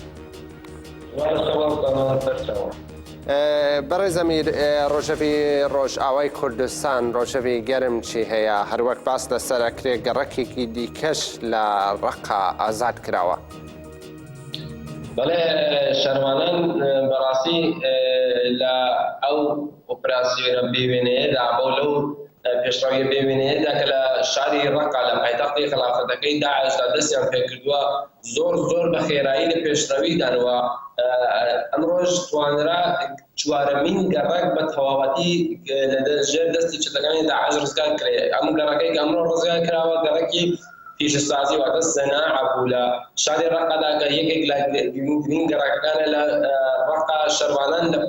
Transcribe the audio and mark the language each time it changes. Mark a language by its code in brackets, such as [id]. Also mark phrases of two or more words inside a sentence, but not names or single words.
[ku] Berêz Emîr rojevî Rojavayî Kurdistan rojevî germ çî heye her wek bas li serekirê gerekekî dîkeş li Reqa azad kirawe. [ckb] بله شرمانان براسي لە ئەو ئۆپراسیۆنە بێوێنەیەدا بۆ لەو پێشڕەویە بێوێنەیەدا کە لە شاری ڕەقا لە پایتەختی خلافەتەکەی داعشدا دەستیان پێ کردووە زۆر بە خێرایی لە پێشڕەویدانەوە ئەمڕۆژ توانرا چوارەمین گەڕەک بە تەواوەتی لەژێر دەستی چەتەکانی داعش ڕزگار کرێ ئەم گەڕەکەی کە ئەمڕۆ ڕزگار کراوە گەڕەکی پیشەسازی واتە سەناع بوو لە شاری ڕەقادا کە یەکێک لە گرنگترین گەڕەکەکانە لە ڕەقا شەروانان لە